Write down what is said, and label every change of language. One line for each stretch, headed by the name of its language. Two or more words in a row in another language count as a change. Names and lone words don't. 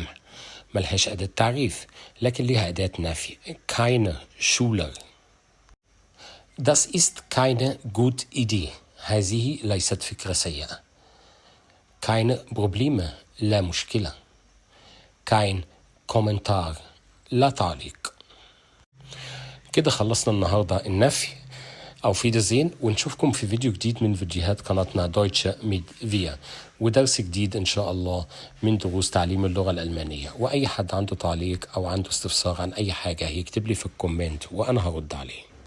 Arabic: ملهاش أداة تعريف لكن ليها أداة نفي.
German: keine Schüler. Das ist keine gute Idee.
Arabic: هذه ليست فكرة سيئة.
German: keine Probleme.
Arabic: لا مشكلة.
German: kein Kommentar.
Arabic: لا تعليق. كده خلصنا النهاردة النفي.
German: auf Wiedersehen
Arabic: ونشوفكم في فيديو جديد من فيديوهات قناتنا Deutsche mit wir ودرس جديد إن شاء الله من دروس تعليم اللغة الألمانية. وأي حد عنده تعليق أو عنده استفسار عن أي حاجة يكتب لي في الكومنت وأنا هرد عليه.